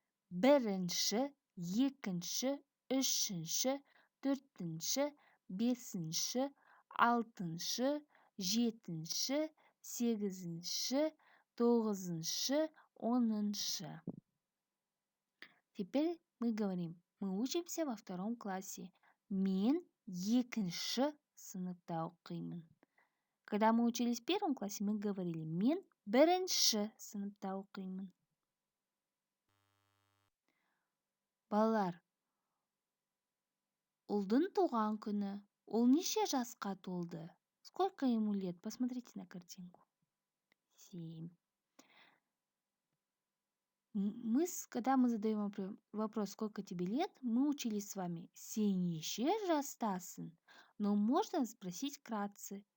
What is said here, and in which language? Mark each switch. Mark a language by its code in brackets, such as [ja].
[kk] Бірінші, екінші, үшінші, төртінші, бесінші, алтыншы, жетінші, сегізінші, тоғызыншы, оныншы. [ru] Теперь мы говорим, мы учимся во 2 классе. [kk] Мен екінші сыныпта оқимын. [ru] Когда мы учились в 1 классе, мы говорили, [kk] мен бірінші сыныпта оқимын. Балалар, ұлдың туған күні. Ол неше жасқа толды? [ru] Сколько ему лет? Посмотрите на картинку. 7. Когда мы задаем вопрос, сколько тебе лет, мы учились с вами. [kk] Сен неше жастасың? [ru] Но можно спросить вкратце.